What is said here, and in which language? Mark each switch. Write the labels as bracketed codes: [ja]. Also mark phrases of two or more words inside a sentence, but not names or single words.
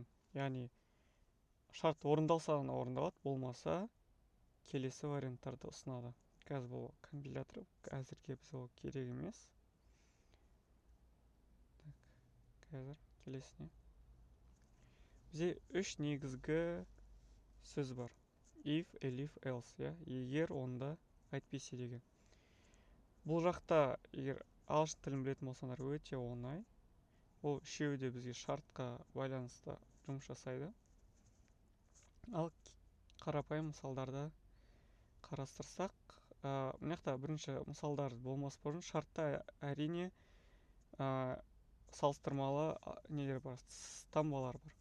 [kk] Яғни шарт орындалса ғана орындалады, болмаса келесі варианттарды ұсынады. Қазір бұл компилятор, әзірге біз ол керек емес. Қазір келесіне. Бізде 3 негізгі сөз бар. [en] If, elif, else, [kk] егер, онда, әйтпесе деген. Бұл жақта, егер ағылшын тілін білетін болсаңдар, өте оңай. Ол үшеуі де бізге шартқа байланысты жұмыс жасайды. Ал қарапайым мысалдарды қарастырсақ, мына жақта бірінші мысалдар болмас бұрын шартта әрине салыстырмалы нелер бар, таңбалар бар.